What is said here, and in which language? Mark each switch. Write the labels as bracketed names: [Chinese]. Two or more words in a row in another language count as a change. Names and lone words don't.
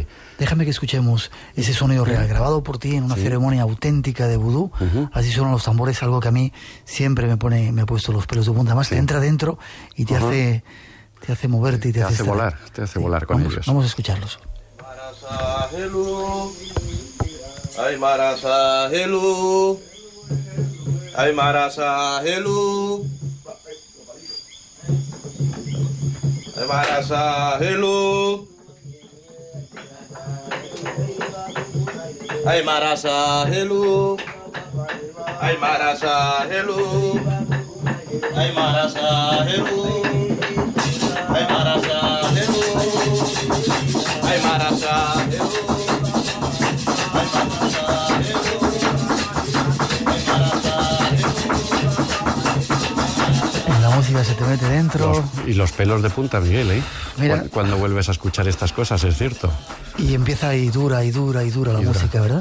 [Spanish] Déjame que escuchemos ese sonido real, grabado por ti en una ceremonia auténtica de vudú. Así suenan los tambores, algo que a mí siempre me ha puesto los pelos de punta. Además, te entra dentro y te hace moverte y te hace volar. Te hace volar con ellos. Vamos a escucharlos. [Haitian Creole] Ay marasa helu, ay marasa helu, ay marasa helu, ay marasa helu, ay marasa helu, ay marasa helu, ay marasa helu, ay marasa helu. [Spanish] La música se te mete dentro. Y los pelos de punta, Miguel, ¿eh? Mira, cuando vuelves a escuchar estas cosas, es cierto. Y empieza y dura la música, ¿verdad?